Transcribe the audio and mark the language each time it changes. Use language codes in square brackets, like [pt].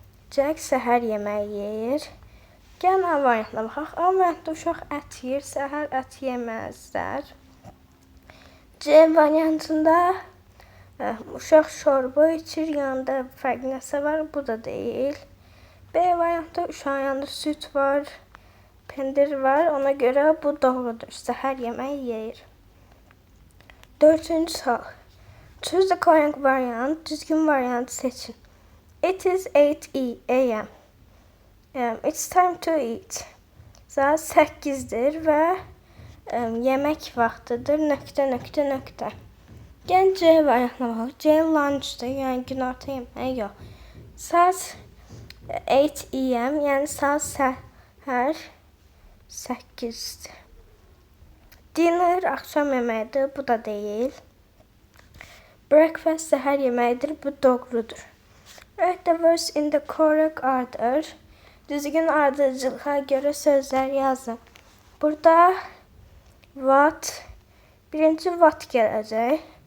[az] Jack səhər yeməyi yeyir. Gəlin A variantına baxaq. A variantda uşaq ət yeyir. Səhər ət yeməzlər. C variantında uşaq şorba içir. Yanında fərqli nəsə var. Bu da deyil. B variantda uşağın yanında süt var. Pendir var. Ona görə bu doğrudur. Səhər yeməyi yeyir. Dördüncü sual. [en] Choose the correct variant. [az] Düzgün variantı seçin. [en] It is 8 a.m. It's time to eat. [az] Saat 8'dir və yemək vaxtıdır. Nöqtə. Gəlin C variantına baxaq. C lunchdır. Yəni günorta yeməyi yox. Saat 8 a.m. Yəni saat səhər 8'dir. Dinner akşam yeməyidir. Bu da deyil. Breakfast səhər yeməyidir. Bu doğrudur. [en] Write the words in the correct order. [az] Düzgün ardıcılığa görə sözlər yazın. Burada what, birinci what gələcək.